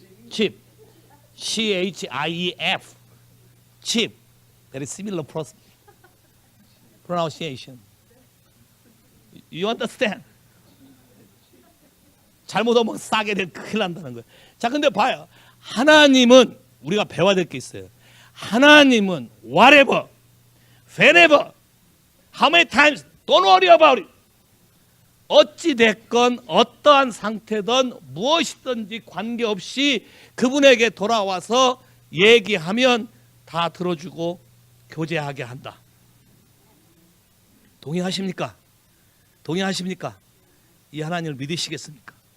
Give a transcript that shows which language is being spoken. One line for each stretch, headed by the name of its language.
English: cheap, CHIEF, cheap. Very similar pronunciation. You understand?
Korean: 잘못하면 싸게 될 큰일 난다는 거예요. 자, 근데 봐요. 하나님은 우리가 배워야 될 게 있어요. 하나님은
English: whatever, whenever, how many times, don't worry about it.
Korean: 어찌 됐건 어떠한 상태든 무엇이든지 관계없이 그분에게 돌아와서 얘기하면 다 들어주고 교제하게 한다. 동의하십니까? 동의하십니까? 이 하나님을 믿으시겠습니까?